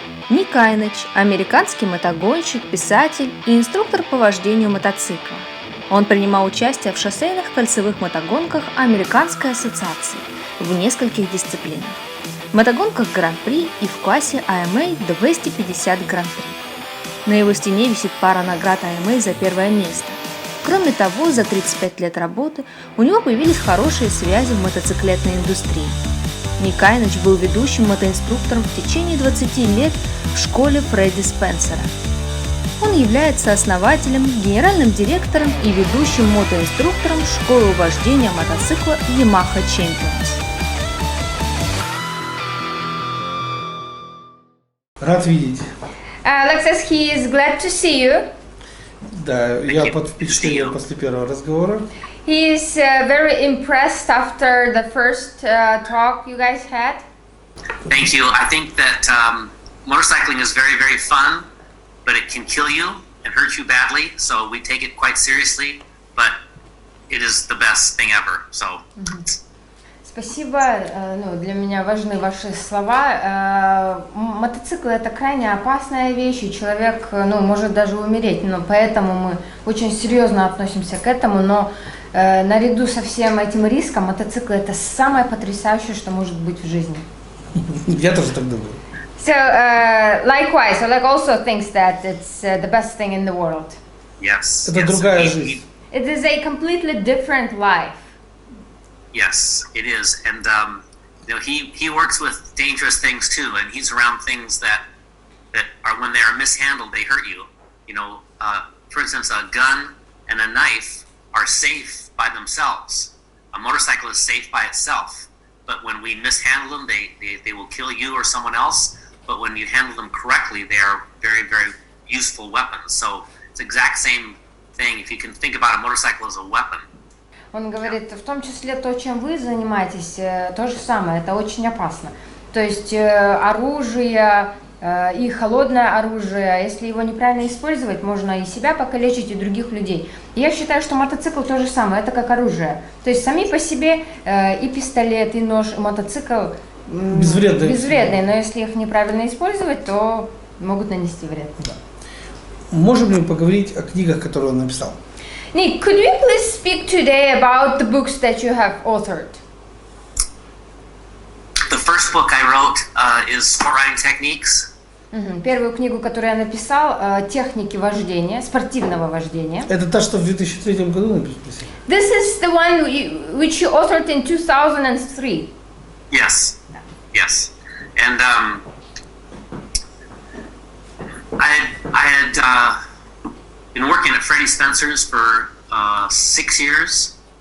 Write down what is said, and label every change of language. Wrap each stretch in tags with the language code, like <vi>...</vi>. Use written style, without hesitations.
<ru>Ник Айноч – американский мотогонщик, писатель и инструктор по вождению мотоцикла. Он принимал участие в шоссейных кольцевых мотогонках Американской ассоциации в нескольких дисциплинах. В мотогонках Grand Prix и в классе AHRMA 250 Grand Prix. На его стене висит пара наград AHRMA за первое место. Кроме того, за 35 лет работы у него появились хорошие связи в мотоциклетной индустрии. Ник Айноч был ведущим мотоинструктором в течение 20 лет в школе Фредди Спенсера. Он является основателем, генеральным директором и ведущим мотоинструктором школы вождения мотоцикла WERA Champion. Рад видеть.</ru> <en>Alex says he is glad to see you.</en> <ru>Да, я под впечатлением после первого разговора.</ru> <en>He is very impressed after the first talk you guys had. Thank you. I think that motorcycling is very, very fun, but it can kill you and hurt you badly. So we take it quite seriously, but it is the best thing ever. So.</en> <ru>Спасибо. Для меня важны ваши слова. Мотоцикл — это крайне опасная вещь, и человек может даже умереть. Но поэтому мы очень серьезно относимся к этому. Но наряду со всем этим риском мотоцикл — это самое потрясающее, что может быть в жизни. Я тоже так думаю.</ru> <en>So likewise, Oleg also thinks that it's the best thing in the world. Yes.</en> <ru>Это другая жизнь.</ru> <en>It is a completely different life. Yes, it is, and he works with dangerous things too, and he's around things that are, when they are mishandled, they hurt you. For instance, a gun and a knife are safe by themselves. A motorcycle is safe by itself, but when we mishandle them, they will kill you or someone else. But when you handle them correctly, they are very, very useful weapons. So it's the exact same thing. If you can think about a motorcycle as a weapon.</en> <ru>Он говорит, в том числе то, чем вы занимаетесь, то же самое, это очень опасно. То есть оружие и холодное оружие, если его неправильно использовать, можно и себя покалечить, и других людей. И я считаю, что мотоцикл то же самое, это как оружие. То есть сами по себе и пистолет, и нож, и мотоцикл безвредные, но если их неправильно использовать, то могут нанести вред. Да. Можем ли поговорить о книгах, которые он написал?</ru> <en>Nick, could you please speak today about the books that you have authored? The first book I wrote is Sport Riding Techniques.</en> <ru>Первую книгу, которую я написал, техники вождения, спортивного вождения. Это та, что в 2003 году написали?</ru> <en>This is the one which you authored in 2003. Yes, yes, and I had been working at Freddie Spencer's for 6 years.</en>